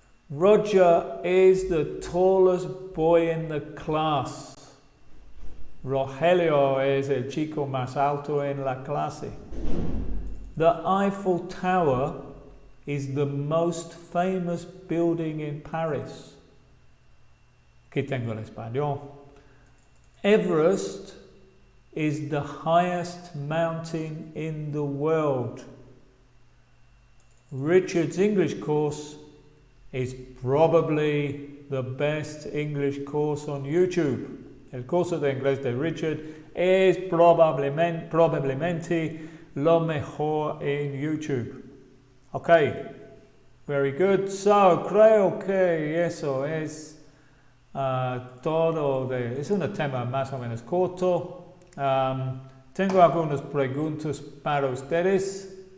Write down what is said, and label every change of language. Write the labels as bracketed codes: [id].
[en] Roger is the tallest boy in the class. [es] Rogelio es el chico más alto en la clase. [en] The Eiffel Tower is the most famous building in Paris. [es] Aquí tengo el español. [en] Everest is the highest mountain in the world. Richard's English course is probably the best English course on YouTube. [es] El curso de inglés de Richard es probablemente lo mejor en YouTube. [en] Ok, very good. So, [es] creo que eso es todo. Es un tema más o menos corto. Tengo algunas preguntas para ustedes.